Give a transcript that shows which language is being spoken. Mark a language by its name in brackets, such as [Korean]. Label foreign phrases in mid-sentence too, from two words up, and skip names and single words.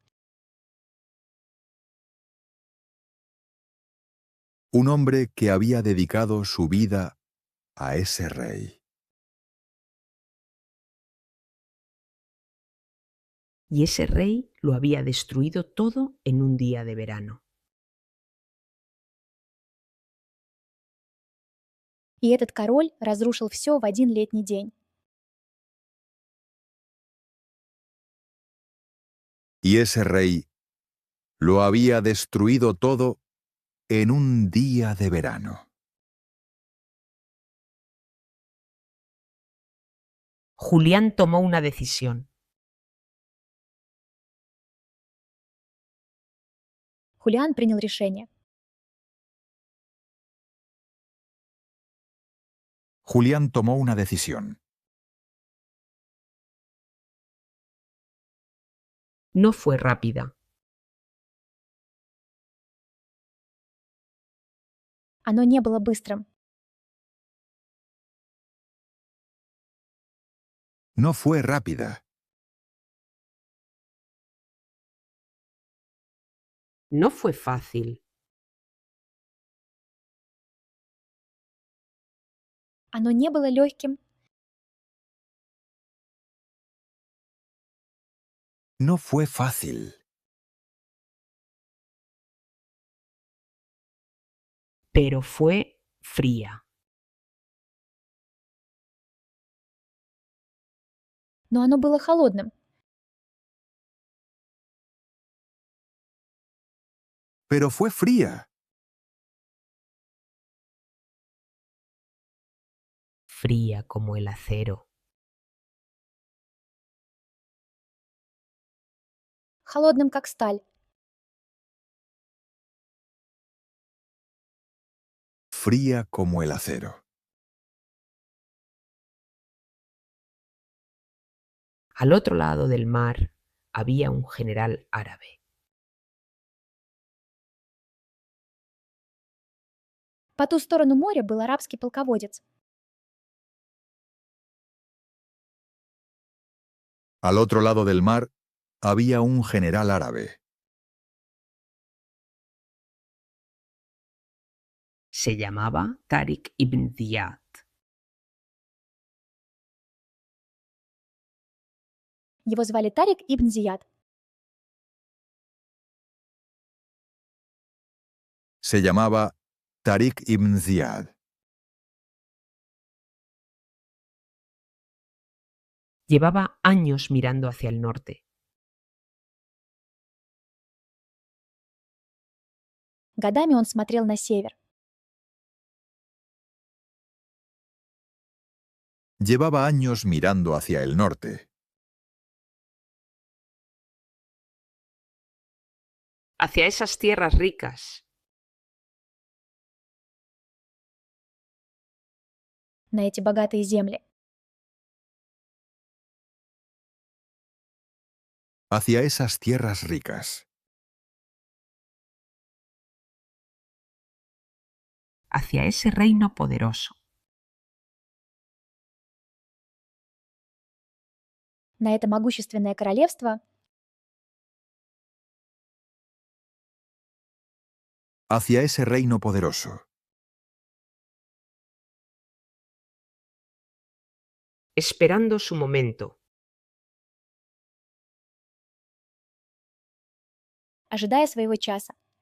[Spanish] Un hombre que había dedicado su vida a ese rey. Y ese rey lo había destruido todo en un día de verano. [Russian] И этот король разрушил все в один летний день. [Spanish] Y ese rey lo había destruido todo en un día de verano. Julián tomó una decisión. [Russian] Хулиан принял решение. [Spanish] Julián tomó una decisión. No fue rápida. [Russian] Оно не было быстрым. [Spanish] No fue rápida. No fue fácil. [Russian] Оно не было легким. [Spanish] No fue fácil. Pero fue fría. [Russian] Но оно было холодным. [Spanish] Pero fue fría. Fría como el acero. [Russian] Холодным, как сталь. [Spanish] Fría como el acero. Al otro lado del mar había un general árabe. [Russian] По ту сторону моря был арабский полководец. [Spanish] Al otro lado del mar había un general árabe. Se llamaba Tariq ibn Ziyad. [Russian] Его звали Тарик ибн Зияд. [Spanish] Se llamaba Tariq ibn Ziyad. Llevaba años mirando hacia el norte. [Russian] Годами он смотрел на север. [Spanish] Llevaba años mirando hacia el norte. Hacia esas tierras ricas. [Russian] На эти богатые земли. [Spanish] Hacia esas tierras ricas. Hacia ese reino poderoso. [Russian] На это могущественное королевство. [Spanish] Hacia ese reino poderoso. Esperando su momento. [Russian] Ожидая своего часа.